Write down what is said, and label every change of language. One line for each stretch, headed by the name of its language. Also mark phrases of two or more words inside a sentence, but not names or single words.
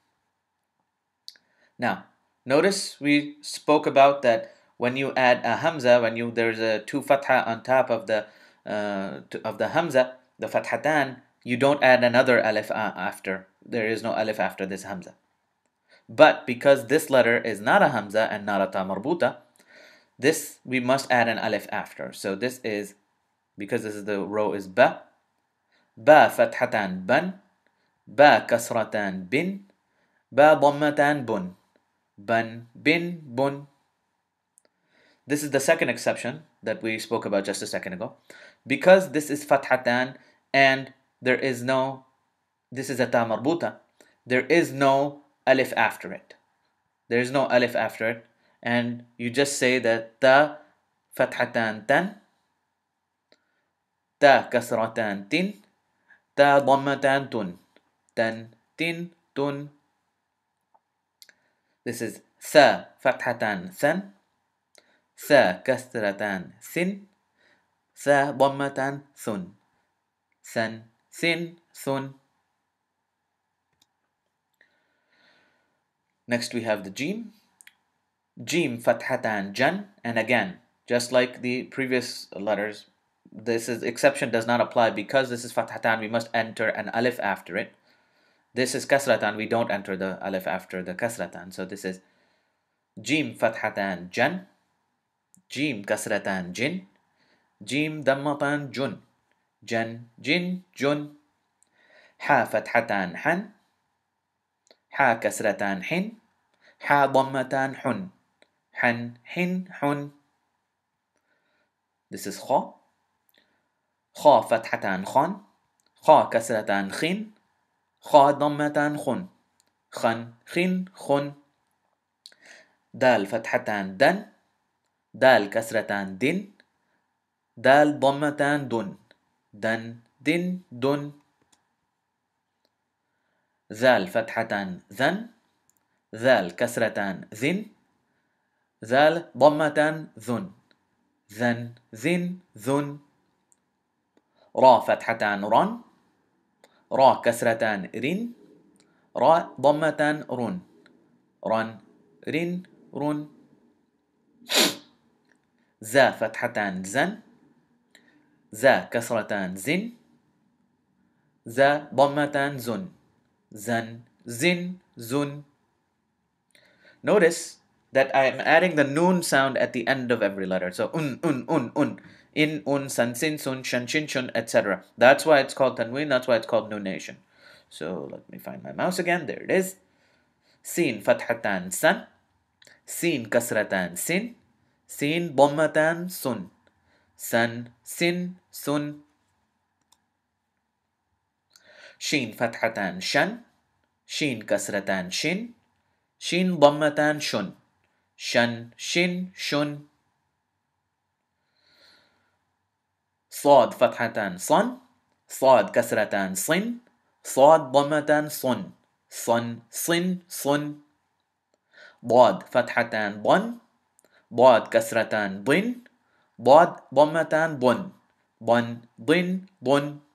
English: Now, notice we spoke about that when you add a Hamza, there's a two fatha on top of the Hamza, the fathatan, you don't add another alif after. There is no alif after this Hamza. But because this letter is not a Hamza and not a
Arabic: تاء مربوطة,
English: this we must add an alif after. So this is, because this is the row is
Arabic: باء فتحتان بًا باء كسرتان بٍ باء ضمتان بٌ بًا بٍ بٌ.
English: This is the second exception that we spoke about just a second ago. Because this is fathatan and there is no, this is a
Arabic: تاء مربوطة,
English: there is no alif after it. There is no alif after it, and you just say that
Arabic: تاء فتحتان ةً تاء كسرتان ةٍ تاء ضمتان ةٌ ةً ةٍ ةٌ.
English: This is
Arabic: ثاء فتحتان ثًا ثاء كسرتان ثٍ ثاء ضمتان ثٌ ثًا ثٍ ثٌ.
English: Next we have the Jim.
Arabic: جيم فتحتان جًا,
English: and again, just like the previous letters, this is exception does not apply. Because this is fathatan, we must enter an alif after it. This is kasratan, we don't enter the alif after the kasratan. So this is
Arabic: جيم فتحتان جًا جيم كسرتان جٍ جيم ضمتان جٌ جًا جٍ جٌ. حاء فتحتان حًا حاء كسرتان حٍ حاء ضمتان حٌ حًا حٍ حٌ.
English: This is kha.
Arabic: خاء فتحتان خًا خاء كسرتان خٍ خاء ضمتان خٌ خًا خٍ خٌ. دال فتحتان دًا دال كسرتان دٍ دال ضمتان دٌ دًا دٍ دٌ. ذال فتحتان ذًا ذال كسرتان ذٍ ذال ضمتان ذٌ ذًا ذٍ ذٌ. راء فتحتان رًا راء كسرتان رٍ راء ضمتان رٌ رًا رٍ رٌ. زاي فتحتان زًا زاي كسرتان زٍ زاي ضمتان زٌ زًا زٍ زٌ.
English: Notice that I am adding the noon sound at the end of every letter. So un, in,
Arabic: سًا سٍ سٌ شًا شٍ شٌ,
English: etc. That's why it's called tanween. That's why it's called nunation. So let me find my mouse again. There it is.
Arabic: سين فتحتان سًا سين كسرتان سٍ سين ضمتان سٌ سًا سٍ سٌ. شين فتحتان شًا شين كسرتان شٍ شين ضمتان شٌ شًا شٍ شٌ. صاد فتحتان صن، صاد كسرتان صن، صاد ضمتان صن، صن صن صن. ضاد فتحتان ضن، ضاد كسرتان ضن، ضاد ضمتان ضن، ضن ضن ضن.